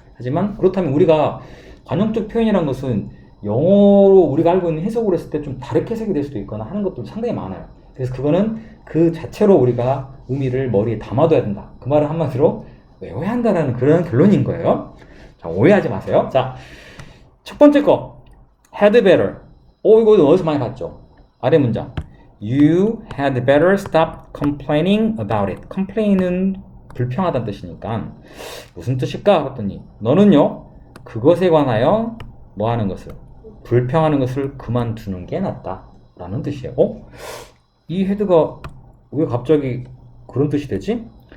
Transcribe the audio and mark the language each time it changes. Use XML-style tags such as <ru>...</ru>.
<ko>하지만 그렇다면 우리가 관용적 표현이라는 것은 영어로 우리가 알고 있는 해석으로 했을 때 좀 다르게 해석이 될 수도 있거나 하는 것도 상당히 많아요. 그래서 그거는 그 자체로 우리가 의미를 머리에 담아둬야 된다. 그 말은 한마디로 외워야 한다는 그런 결론인 거예요. 자, 오해하지 마세요. 자, 첫 번째 거</ko> <en>had better.</en> <ko>이거 어디서 많이 봤죠? 아래 문장.</ko> <en>You had better stop complaining about it.</en> <ko>complain은 불평하다는 뜻이니까 무슨 뜻일까? 했더니 너는요 그것에 관하여 뭐 하는 것을 불평하는 것을 그만두는 게 낫다 라는 뜻이에요. 이 헤드가 왜 갑자기 그런 뜻이 되지?</ko>